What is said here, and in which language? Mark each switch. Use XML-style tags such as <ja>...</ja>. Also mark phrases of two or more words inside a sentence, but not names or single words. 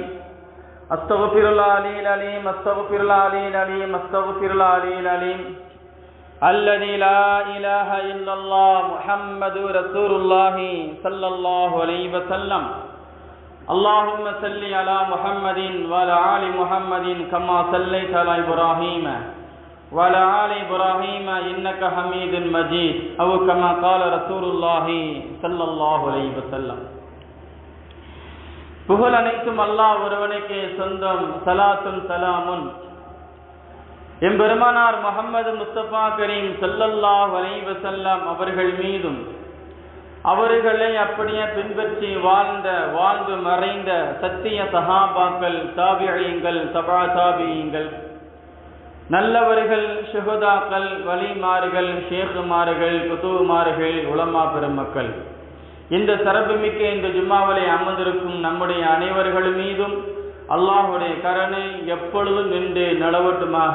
<ar>أستغفر الله العلي العليم أستغفر الله العلي العليم أستغفر الله العلي العليم الذي لا إله إلا الله محمد رسول الله صلى الله عليه وسلم. اللهم صل على محمد وعلى آل محمد كما صليت على إبراهيم وعلى آل إبراهيم إنك حميد مجيد، أو كما قال رسول الله صلى الله عليه وسلم.</ar> <ta>புகழ் அனைத்தும் அல்லாஹ் ஒருவனுக்கே சொந்தம். சலாத்தும் சலாமுன் எம்பெருமானார் முஹம்மது முஸ்தபா கரீம்</ta> <ar>صلى الله عليه وسلم</ar> <ta>அவர்கள் மீதும், அவர்களை அப்படியே பின்பற்றி வாழ்ந்து மறைந்த சத்திய சஹாபாக்கள், தாபிஈங்கள், தபா தாபிஈங்கள், நல்லவர்கள், ஷுஹதாக்கள், வலிமார்கள், ஷேகுமார்கள், குதுமார்கள், உலமா பெருமக்கள், இந்த சிறப்புமிக்க இந்த ஜும்மாவிலே அமர்ந்திருக்கும் நம்முடைய அனைவர்கள் மீதும் அல்லாஹ்வுடைய கருணை எப்பொழுதும் நின்று நிலவட்டுமாக.</ta>